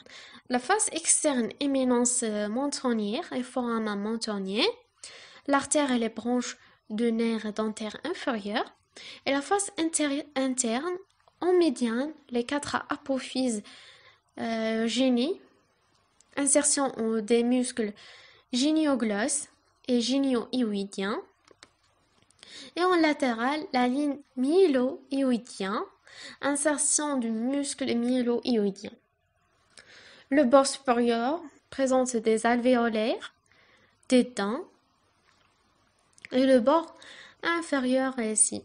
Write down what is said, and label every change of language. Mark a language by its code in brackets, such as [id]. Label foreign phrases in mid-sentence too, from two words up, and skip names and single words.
[fr] La face externe, éminence mentonnière et foramen mentonnier, l'artère et les branches de nerfs dentaires inférieurs, et la face interne, en médiane, les 4 apophyses génies, insertion des muscles génioglosse et génio-hyoïdien, et en latéral, la ligne myélo-hyoïdien, insertion du muscle myélo-hyoïdien. Le bord supérieur présente des alvéolaires, des dents, et le bord inférieur est ici.